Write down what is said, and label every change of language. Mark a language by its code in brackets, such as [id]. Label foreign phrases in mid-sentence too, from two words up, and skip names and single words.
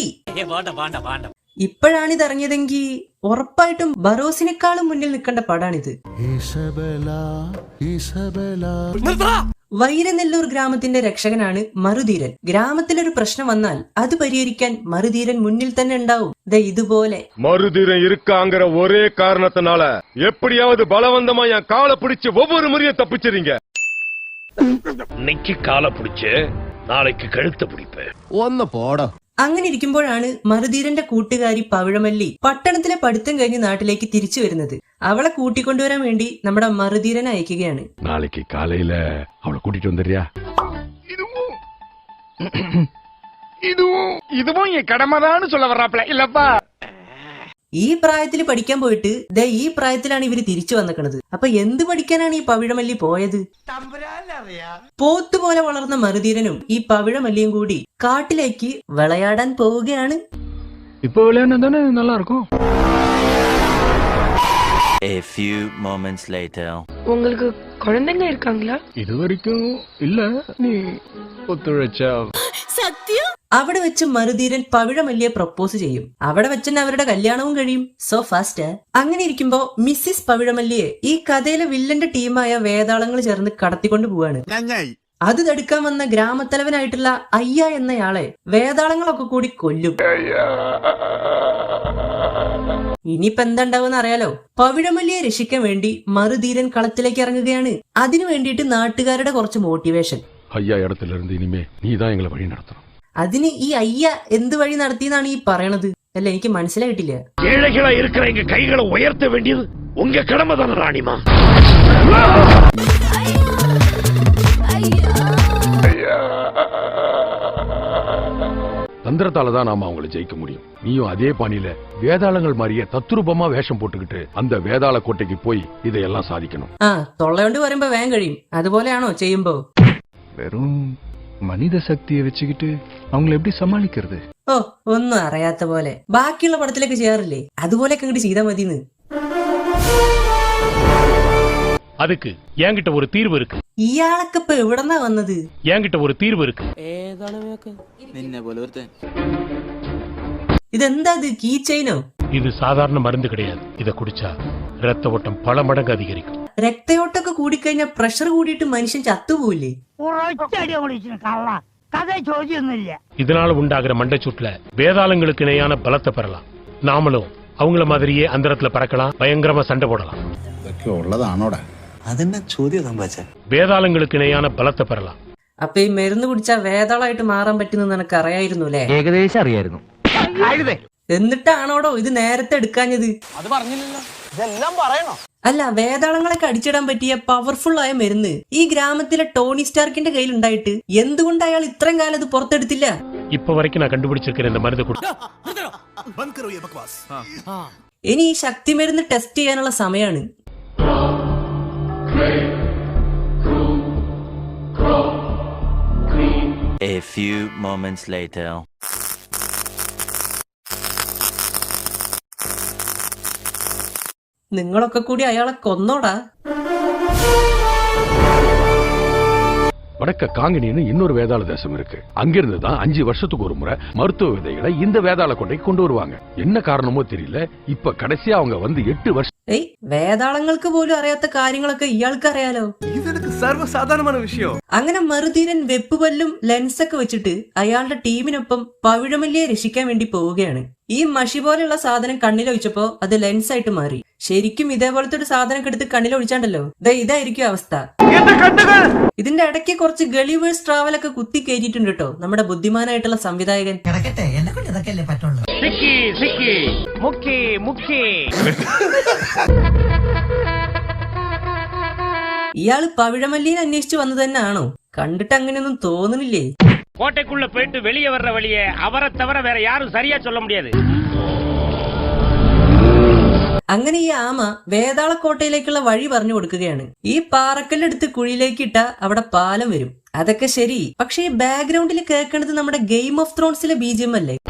[ml] ഇപ്പോഴാണിത് ഇറങ്ങിയതെങ്കിൽ ഉറപ്പായിട്ടും ബറോസിനേക്കാളും മുന്നിൽ നിൽക്കേണ്ട പടാണിത്. വൈരനെല്ലൂർ ഗ്രാമത്തിന്റെ രക്ഷകനാണ് മറുധീരൻ. ഗ്രാമത്തിലൊരു പ്രശ്നം വന്നാൽ അത് പരിഹരിക്കാൻ മറുധീരൻ മുന്നിൽ തന്നെ ഉണ്ടാവും. ഇതുപോലെ [ta] மருதீரன் இருக்காங்கிற ஒரே காரணத்தினால எப்படியாவது பலவந்தமா என் காலை பிடிச்சு ஒவ்வொரு முறையும் தப்பிச்சிருங்க. இன்னைக்கு காலை பிடிச்சு நாளைக்கு கழுத்தை பிடிப்பேன். [ml] ഒന്ന് പോടോ. അങ്ങനെ ഇരിക്കുമ്പോഴാണ് മറുധീരന്റെ കൂട്ടുകാരി പവിഴമല്ലി പട്ടണത്തിലെ പഠിത്തം കഴിഞ്ഞ് നാട്ടിലേക്ക് തിരിച്ചു വരുന്നത്. അവളെ കൂട്ടിക്കൊണ്ടുവരാൻ വേണ്ടി നമ്മുടെ മറുധീരനെ അയക്കുകയാണ്. [ta] நாளைக்கு காலையில அவளை கூட்டிட்டு வந்துறியா? இதுவும் என் கடமைதான்னு சொல்ல வர்றாப்ல இல்லப்பா. [ml] ഈ പ്രായത്തിൽ പഠിക്കാൻ പോയിട്ട് ഈ പ്രായത്തിലാണ് ഇവര് തിരിച്ചു വന്നിക്കണത്. അപ്പൊ എന്ത് പഠിക്കാനാണ് ഈ പവിഴമല്ലി പോയത്? പോത്തുപോലെ വളർന്ന മറുധീരനും ഈ പവിഴമല്ലിയും കൂടി കാട്ടിലേക്ക് വിളയാടാൻ പോവുകയാണ്. [ta] இப்ப விளையாடுனா நல்லா இருக்கும். [en] A few moments later. [ta] உங்களுக்கு குழந்தைங்க இருக்காங்களா? இதுவரைக்கும் இல்ல. நீ ஒத்துழைச்சா [ml] സത്യം. അവിടെ വെച്ച് മറുധീരൻ പവിഴമല്ലിയെ പ്രപ്പോസ് ചെയ്യും. അവിടെ വെച്ച് തന്നെ അവരുടെ കല്യാണവും കഴിയും. [en] So fast. [ml] അങ്ങനെ ഇരിക്കുമ്പോ മിസ്സിസ് പവിഴമല്ലിയെ ഈ കഥയിലെ വില്ലന്റെ ടീമായ വേതാളങ്ങൾ ചേർന്ന് കടത്തിക്കൊണ്ട് പോവാണ്. അത് തടുക്കാൻ വന്ന ഗ്രാമത്തലവനായിട്ടുള്ള അയ്യ എന്നയാളെ വേതാളങ്ങളൊക്കെ കൂടി കൊല്ലും. ഇനിയിപ്പോ എന്താണ്ടാവുന്ന അറിയാലോ. പവിഴമല്ലിയെ രക്ഷിക്കാൻ വേണ്ടി മറുധീരൻ കളത്തിലേക്ക് ഇറങ്ങുകയാണ്. അതിനു വേണ്ടിയിട്ട് നാട്ടുകാരുടെ കുറച്ച് മോട്ടിവേഷൻ. [ta] ஐயா இடத்துல இருந்து இனிமே நீதான் எங்களை வழி நடத்தணும். [ml] അതിന് ഈ അയ്യ എന്ത് വഴി നടത്തിയെന്നാണ് ഈ പറയണത്? അല്ല, എനിക്ക് മനസ്സിലായിട്ടില്ല. [ta] ஏழைகளா இருக்கிற எங்க கைகளை உயர்த்த வேண்டியது உங்க கடமை தானே ராணிமா. தந்திரத்தால தான் நாம அவங்களை ஜெயிக்க முடியும். நீயும் அதே பாணியில வேதாளங்கள் மாதிரியே தத்ரூபமா வேஷம் போட்டுக்கிட்டு அந்த வேதாள கோட்டைக்கு போய் இதையெல்லாம் சாதிக்கணும். [ml] തൊള്ളയോണ്ട് പറയുമ്പോ വേഗം കഴിയും. അതുപോലെയാണോ ചെയ്യുമ്പോ? [ta] வெறும் மனித சக்தியை வச்சுக்கிட்டு அவங்களை எப்படி சமாளிக்கிறது? [ml] ഓ, ഒന്നും അറിയാത്ത പോലെ. ബാക്കിയുള്ള പടത്തിലേക്ക് ചെയ്യാറില്ലേ? അതുപോലെയൊക്കെ ഇങ്ങോട്ട് ചെയ്താൽ മതിന്ന്. [ta] அதுக்கு என்கிட்ட ஒரு தீர்வு இருக்கு. [ml] ഇയാളൊക്കെ ഇപ്പൊ എവിടെന്നാ വന്നത്? [ta] என்கிட்ட ஒரு தீர்வு இருக்கு. [ml] ഇതെന്താ [en] key chainഓ? [ta] இது சாதாரண மருந்து கிடையாது. இத குடிச்சா ரத்த ஓட்டம் பல மடங்கு அதிகரிக்கும். [ml] രക്തയോട്ടൊക്കെ കൂടിക്കഴിഞ്ഞാൽ പ്രഷർ കൂടിയിട്ട് മനുഷ്യൻ ചത്തുപോയില്ലേ? [ta] இதனால உண்டாகிற மண்டைச்சூட்ல வேதாளங்களுக்கு இணையான பலத்தை பெறலாம். நாமளும் அவங்கள மாதிரியே அந்தரத்துல பறக்கலாம், பயங்கரமா சண்டை போடலாம். வேதாளங்களுக்கு இணையான பலத்தை பெறலாம். [ml] അപ്പൊ ഈ മരുന്ന് കുടിച്ചാ വേതാളായിട്ട് മാറാൻ പറ്റുന്ന നിനക്ക് അറിയായിരുന്നു അല്ലേ? ഏകദേശം അറിയായിരുന്നു. എന്നിട്ടാണോടോ ഇത് നേരത്തെ എടുക്കാഞ്ഞത്? അത് പറഞ്ഞില്ലല്ലോ. ഇതെല്ലാം പറയണോ? അല്ല, വേതാളങ്ങളൊക്കെ അടിച്ചിടാൻ പറ്റിയ പവർഫുൾ ആയ മരുന്ന് ഈ ഗ്രാമത്തിലെ ടോണി സ്റ്റാർക്കിന്റെ കയ്യിൽ ഉണ്ടായിട്ട് എന്തുകൊണ്ട് അയാൾ ഇത്രയും കാലം ഇത് പുറത്തെടുത്തില്ല? [ta] இப்ப வரைக்கும் நான் கண்டுபிடிச்சிருக்கிற இந்த மருந்து குடி. [ml] ഇനി ഈ ശക്തി മരുന്ന് ടെസ്റ്റ് ചെയ്യാനുള്ള സമയമാണ്. [en] A few moments later. [ml] നിങ്ങളൊക്കെ കൂടി അയാളെ കൊന്നോടാ. [ta] வடக்க காங்கினின்னு இன்னொரு வேதாள தேசம் இருக்கு. அங்கிருந்து தான் 5 வருஷத்துக்கு ஒரு முறை மருத்துவ விதைகளை இந்த வேதாள கொண்டைக்கு கொண்டு வருவாங்க. என்ன காரணமோ தெரியல. இப்ப கடைசியா அவங்க வந்து 8 வருஷம். [ml] വേതാളങ്ങൾക്ക് പോലും അറിയാത്ത കാര്യങ്ങളൊക്കെ ഇയാൾക്ക് അറിയാലോ. [ta] സർവ്വസാധാരണமான விஷயம். [ml] അങ്ങനെ മറുധീരൻ വെപ്പുപല്ലും ലെൻസൊക്കെ വെച്ചിട്ട് അയാളുടെ ടീമിനൊപ്പം പവിഴമല്ലിയെ രക്ഷിക്കാൻ വേണ്ടി പോവുകയാണ്. ഈ മഷി പോലെയുള്ള സാധനം കണ്ണിലൊഴിച്ചപ്പോ അത് ലെൻസായിട്ട് മാറി. ശരിക്കും ഇതേപോലത്തെ ഒരു സാധനം എടുത്ത് കണ്ണിലൊഴിച്ചാണ്ടല്ലോ, ഇതായിരിക്കും അവസ്ഥ. ഇതിന്റെ ഇടയ്ക്ക് കുറച്ച് ഗളിവേഴ്സ് ട്രാവലൊക്കെ കുത്തി കയറ്റിയിട്ടുണ്ട് കേട്ടോ നമ്മുടെ ബുദ്ധിമാനായിട്ടുള്ള സംവിധായകൻ. ഇയാള് പവിഴമല്ലിയെ അന്വേഷിച്ചു വന്നത് തന്നെ ആണോ? കണ്ടിട്ട് അങ്ങനെയൊന്നും തോന്നുന്നില്ലേ? [ta] கோட்டைக்குள்ள போயிட்டு வெளியே வர்ற வழியை அவரை தவிர வேற யாரும் சரியா சொல்ல முடியாது. [ml] അങ്ങനെ ഈ ആമ വേതാളക്കോട്ടയിലേക്കുള്ള വഴി പറഞ്ഞു കൊടുക്കുകയാണ്. ഈ പാറക്കല്ലെടുത്ത് കുഴിയിലേക്ക് ഇട്ടാ അവിടെ പാലം വരും. അതൊക്കെ ശരി, പക്ഷേ ഈ ബാക്ക്ഗ്രൗണ്ടിൽ കേൾക്കുന്നത് നമ്മുടെ ഗെയിം ഓഫ് ത്രോൺസിലെ ബീജിയം അല്ലേ?